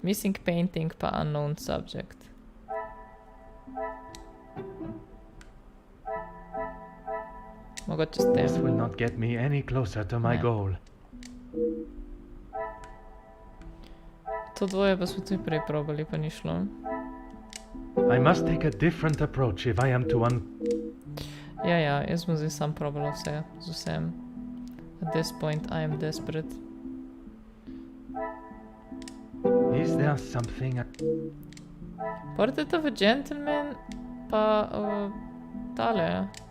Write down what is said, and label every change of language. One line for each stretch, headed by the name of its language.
English: Missing painting pa unknown subject.
Slovenian: Mogoče s tem.
English: This will not get me any closer to my goal.
Slovenian: To dvoje pa smo tudi prej probali, pa ni šlo.
English: I must take a different approach if I am to
Slovenian: Ja, jaz bom zdaj sam probala vse, z vsem.
English: At this point I am desperate. Is there something Portrait of a gentleman,
Slovenian: pa tale.